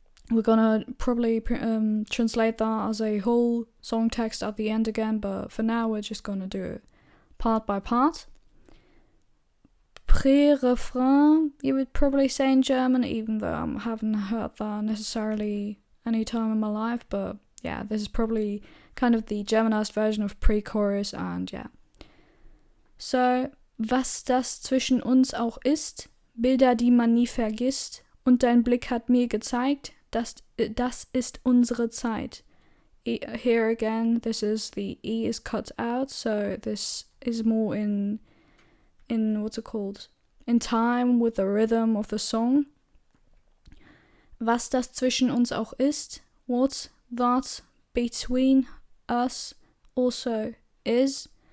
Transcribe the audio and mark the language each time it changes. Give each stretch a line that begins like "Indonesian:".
English: We're gonna probably translate that as a whole song text at the end again, but for now we're just gonna do it part by part. Pré-refrain, you would probably say in German, even though I haven't heard that necessarily any time in my life, but yeah, this is probably kind of the Germanized version of pre-chorus, and yeah.
German: So, was das zwischen uns auch ist, Bilder, die man nie vergisst, und dein Blick hat mir gezeigt, das ist unsere Zeit.
English: Here again, this is the E is cut out, so this is more in what's it called? In time with the rhythm of the song.
German: Was das zwischen uns auch ist,
English: what that between us also is.